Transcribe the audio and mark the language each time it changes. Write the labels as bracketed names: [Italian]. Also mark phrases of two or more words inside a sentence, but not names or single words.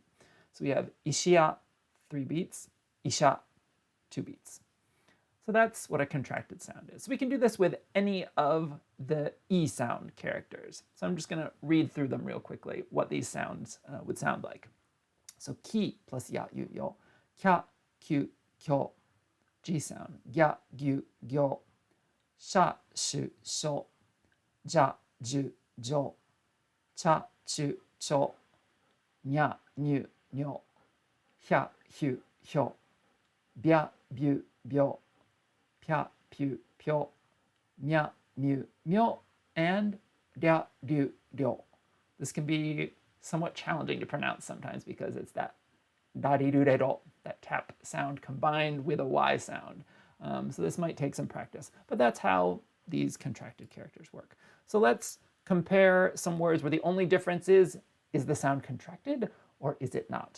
[English] So we have ishiya, 3 beats, isha, 2 beats. So that's what a contracted sound is. So we can do this with any of the I sound characters. So I'm just going to read through them real quickly, what these sounds would sound like. [Japanese] So ki plus や、ゆ, よ。きゃ、きゅ、きょ. [English] G sound. [Japanese] ぎゃ、ぎゅ、ぎょ. しゃ、しゅ、しょ. じゃ、じゅ、じょ。ちゃ、ちゅ、ちょ. にゃ、にゅ、にょ. ひゃ、ひゅ、ひょ. びゃ、びゅ、びょ。ぴゃ、ぴゅ、ぴょ. にゃ、みゅ、みょ. And りゃ、りゅ、りょ. [English] This can be somewhat challenging to pronounce sometimes because it's that darirurero, that tap sound combined with a Y sound. So this might take some practice, but that's how these contracted characters work. So let's compare some words where the only difference is the sound contracted or is it not?